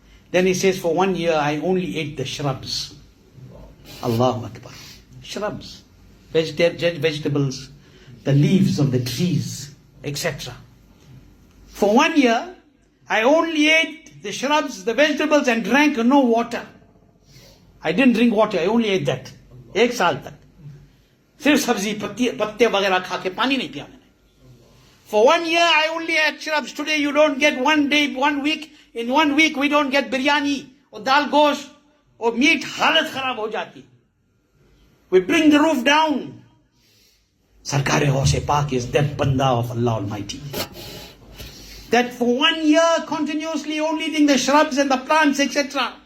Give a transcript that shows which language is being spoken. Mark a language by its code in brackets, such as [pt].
[en] Then he says, for 1 year I only ate the shrubs. Allahu Akbar. Shrubs. Vegetables, the leaves of the trees, etc. For 1 year, I only ate the shrubs, the vegetables and drank no water. I didn't drink water, I only ate that. [ur] 1 saal tak. सिर्फ सब्जी पत्ते वगैरह खा के पानी नहीं पिया मैंने. [en] For 1 year I only had shrubs. Today you don't get 1 day, 1 week. In 1 week we don't get biryani or dal gosh or meat. [ur] हालत खराब हो जाती. [en] We bring the roof down. Sarkar Gawth Pak is that banda of Allah Almighty. That for 1 year continuously only eating the shrubs and the plants etc.